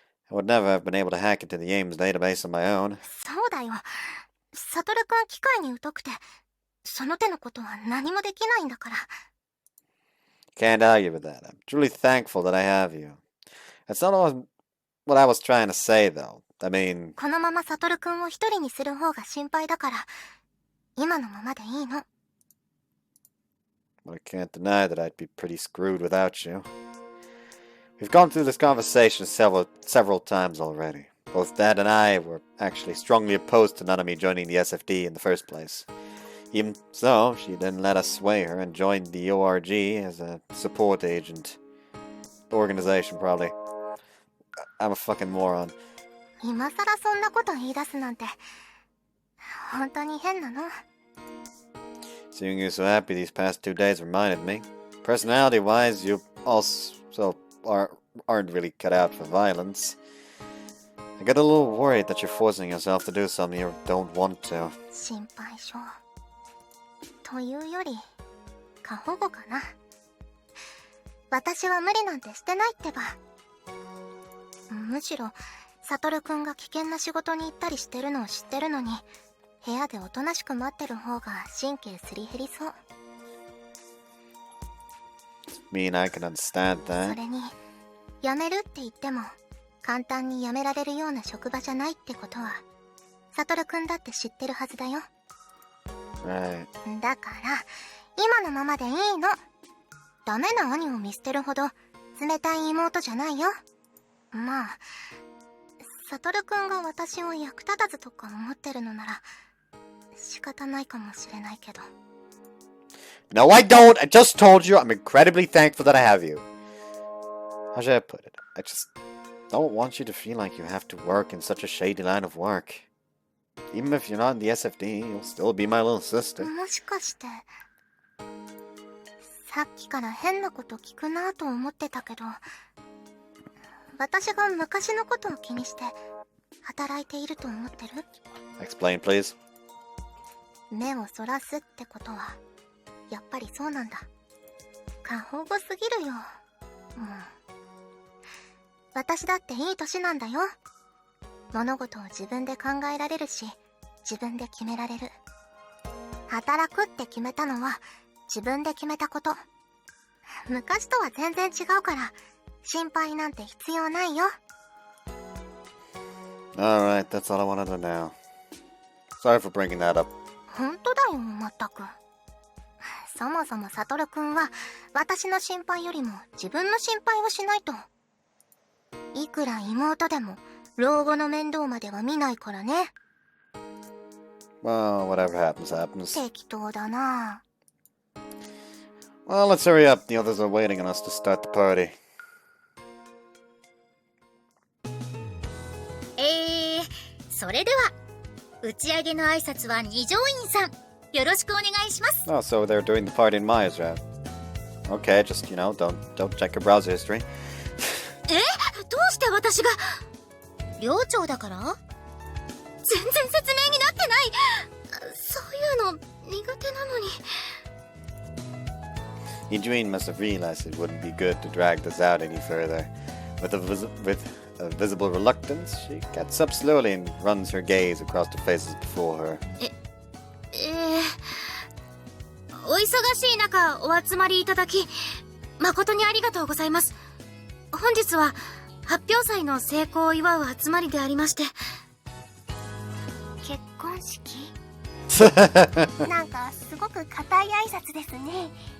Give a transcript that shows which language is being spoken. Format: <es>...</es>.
<en>I would never have been able to hack into the AIM's database on my own.</en> <ja>そうだよ。サトルくん機械に疎くて、その手のことは何もできないんだから。</ja> <en>Can't argue with that. I'm truly thankful that I have you. That's not what I was trying to say, though. I mean...</en> <ja>このままサトルくんを一人にする方が心配だから、今のままでいいの。</ja> <en>But I can't deny that I'd be pretty screwed without you. We've gone through this conversation several times already. Both Dad and I were actually strongly opposed to Nanami joining the SFD in the first place. Even so, she didn't let us sway her and joined the ORG as a support agent. Organization, probably. I'm a fucking moron.</en> <ja>今さらそんなこと言い出すなんて、本当に変なの。</ja> <en>Seeing you so happy these past 2 days reminded me. Personality-wise, you also aren't really cut out for violence. I get a little worried that you're forcing yourself to do something you don't want to.</en> <ja>心配性。というより過保護かな。私は無理なんてしてないってば。むしろサトルくんが危険な仕事に行ったりしてるのを知ってるのに、部屋でおとなしく待ってる方が神経すり減りそう。</ja> <en>mean I can understand</en> <ja>そ</ja> <en>that.</en> <ja>れに辞めるって言っても簡単に辞められるような職場じゃないってことはサトルくんだって知ってるはずだよ。</ja> <en>Right.</en> <ja>だから今のままでいいの。ダメな兄を見捨てるほど冷たい妹じゃないよ。まあサトルくんが私を役立たずとか思ってるのなら仕方ないかもしれないけど。</ja> <en>No, I don't. I just told you I'm incredibly thankful that I have you. How should I put it? I just don't want you to feel like you have to work in such a shady line of work. Even if you're not in the SFD, you'll still be my little sister.</en> <ja>もしかしてさっきから変なこと聞くなぁと思ってたけど、私が昔のことを気にして働いていると思ってる？</ja> <en>Explain, please.</en> <ja>目をそらすってことはやっぱりそうなんだ。過保護すぎるよ。私だっていい年なんだよ。物事を自分で考えられるし自分で決められる。働くって決めたのは自分で決めたこと。昔とは全然違うから心配なんて必要ないよ。</ja> <en>Alright, that's all I wanted to know. Sorry for bringing that up.</en> <ja>本当だよ、まったく。そもそもサトルくんは私の心配よりも自分の心配をしないと。いくら妹でも老後の面倒までは見ないからね。</ja> <en>Well, whatever happens, happens.</en> <ja>適当だな。</ja> <en>Well, let's hurry up. The others are waiting on us to start the party.</en> <ja>それでは打ち上げの挨拶は二条院さんよろしくお願いします。</ja> <en>Oh, so they're doing the party in Maya's route. Okay, just, don't check your browser history.</en> <ja>どうして私が？寮長だから？全然説明になってない。そういうの苦手なのに。</ja> <en>Eugene must have realized it wouldn't be good to drag this out any further. With a visible reluctance, she gets up slowly and runs her gaze across the faces before her.</en> <ja>お忙しい中お集まりいただき誠にありがとうございます。本日は発表祭の成功を祝う集まりでありまして。結婚式？なんかすごく固い挨拶ですね。</ja>